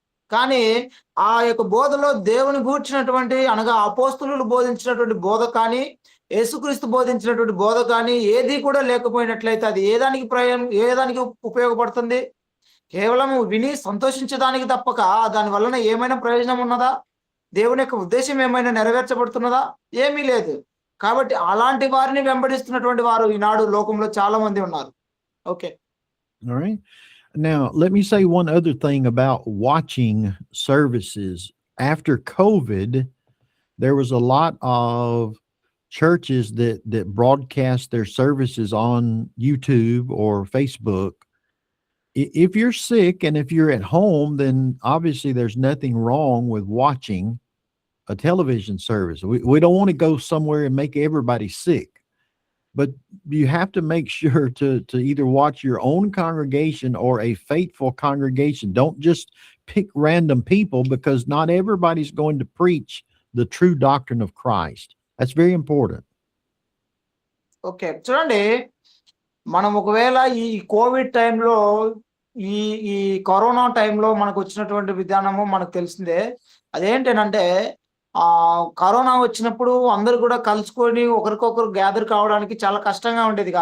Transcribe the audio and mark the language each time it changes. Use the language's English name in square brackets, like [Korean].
[Telugu] కానీ ఆ యొక్క బోధలో దేవుని గూర్చినటువంటి, అనగా అపోస్తులు బోధించినటువంటి బోధ కానీ, యేసుక్రీస్తు బోధించినటువంటి బోధ కానీ ఏది కూడా లేకపోయినట్లయితే అది ఏ దానికి ఉపయోగపడుతుంది? కేవలం విని సంతోషించడానికి తప్పక దాని వలన ఏమైనా ప్రయోజనం ఉన్నదా? దేవుని యొక్క ఉద్దేశం ఏమైనా నెరవేర్చబడుతున్నదా? ఏమీ లేదు. కాబట్టి అలాంటి వారిని వెంబడిస్తున్నటువంటి వారు ఈనాడు లోకంలో చాలా మంది ఉన్నారు. Okay. [English] All right. Now, let me say one other thing about watching services. After COVID, there was a lot of churches that broadcast their services on YouTube or Facebook. If you're sick and if you're at home, then obviously there's nothing wrong with watching a television service. We don't want to go somewhere and make everybody sick. But you have to make sure to either watch your own congregation or a faithful congregation. Don't just pick random people, because not everybody's going to preach the true doctrine of Christ. That's very important. Okay. [Telugu] చూడండి, మనం ఒకవేళ ఈ Covid టైంలో, ఈ ఈ corona టైంలో మనకు వచ్చినటువంటి విధానము మనకు తెలిసిందే. అదేంటంటే, కరోనా వచ్చినప్పుడు అందరూ కూడా కలుసుకొని ఒకరికొకరు గ్యాదర్ కావడానికి చాలా కష్టంగా ఉండేది.